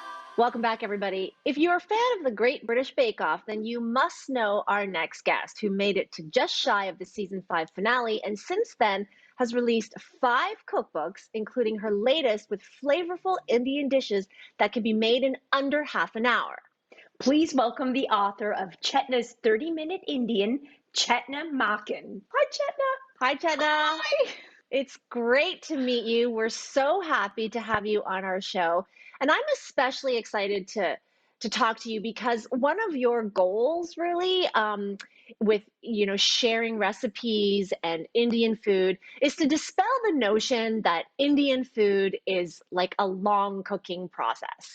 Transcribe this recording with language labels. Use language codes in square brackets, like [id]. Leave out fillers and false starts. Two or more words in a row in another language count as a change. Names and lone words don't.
[en] Welcome back, everybody. If you're a fan of the Great British Bake Off, then you must know our next guest, who made it to just shy of the season 5 finale and since then has released 5 cookbooks, including her latest with flavorful Indian dishes that can be made in under half an hour. Please welcome the author of Chetna's 30-Minute Indian, Chetna Makan. Hi, Chetna. Hi, Chetna. Hi. It's great to meet you. We're so happy to have you on our show. And I'm especially excited to talk to you because one of your goals really with sharing recipes and Indian food is to dispel the notion that Indian food is like a long cooking process.